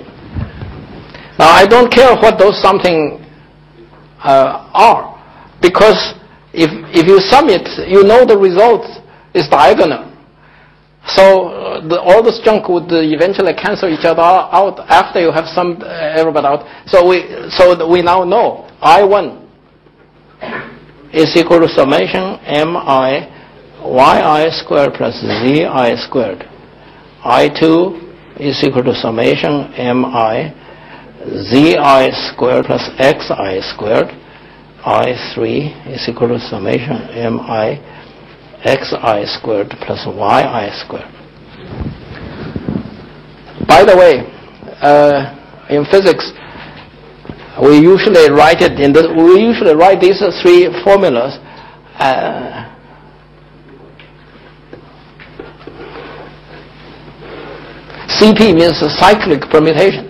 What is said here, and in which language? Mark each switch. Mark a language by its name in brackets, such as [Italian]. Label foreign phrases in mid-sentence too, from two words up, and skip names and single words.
[English] Now I don't care what those something are, because if you sum it, you know the result is diagonal. So all this junk would eventually cancel each other out after you have summed everybody out. So we now know I1 is equal to summation mi yi squared plus zi squared. I2 is equal to summation mi zi squared plus xi squared. I3 is equal to summation mi xi squared plus yi squared. By the way, in physics, we usually write it in the. We usually write these three formulas. CP means cyclic permutation.